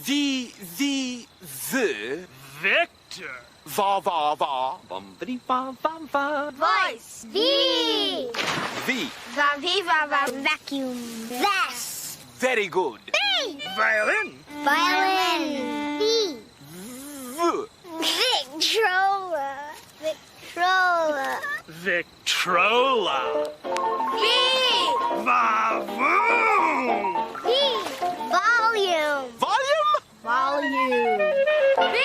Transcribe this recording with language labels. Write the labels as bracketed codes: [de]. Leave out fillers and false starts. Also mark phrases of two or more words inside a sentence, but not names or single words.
[en] The. Vector. Va. Bumpity va. Voice. V. V. Va. Vacuum. Vest. Very good. V. Violin. Violin. V. V. Victrola. Victrola. V. Vavoom. V. Volume. Volume. Volume. V.